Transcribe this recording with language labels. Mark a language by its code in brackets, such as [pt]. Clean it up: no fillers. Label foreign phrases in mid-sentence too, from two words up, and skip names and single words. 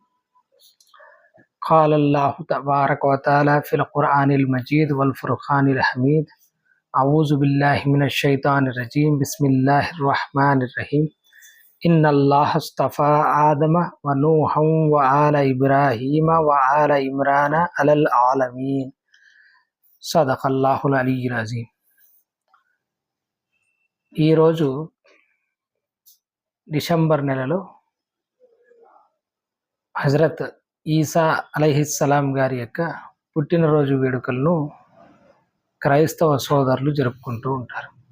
[ar] قال الله تبارك وتعالى في القرآن المجيد والفرقان الحميد أعوذ بالله من الشيطان الرجيم بسم الله الرحمن الرحيم إن الله اصطفى آدم ونوحا وآل إبراهيم وآل عمران على العالمين صدق الله العلي العظيم. [te] ఈరోజు డిసెంబర్ నెలలో హజరత్ ఈసా అలైహిస్సలాం గారి యొక్క పుట్టినరోజు వేడుకలను క్రైస్తవ సోదరులు జరుపుకుంటూ ఉంటారు.